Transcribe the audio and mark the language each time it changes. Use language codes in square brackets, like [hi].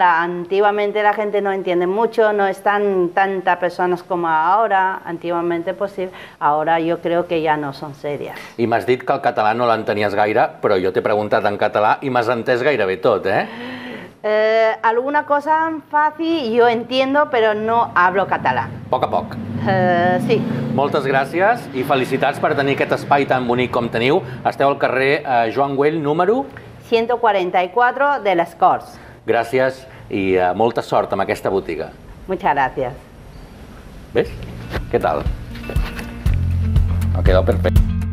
[es] Antiguamente la gente no entiende mucho, no están tantas personas como ahora. Antiguamente, pues sí, ahora yo creo que ya no son serias. [ca] I m'has dit que el català no l'entenies gaire, però jo t'he preguntat en català i m'has entès gairebé tot, [es] Alguna cosa fácil yo entiendo, pero no hablo catalán. [ca] Poc a poc. Sí. Moltes gràcies i felicitats per tenir aquest espai tan bonic com teniu. Esteu al carrer Joan Güell, número 144 de les Corts. Gràcies i molta sort amb aquesta botiga. [es] Muchas gracias. ¿Ves? ¿Qué tal? Ha quedado perfecto.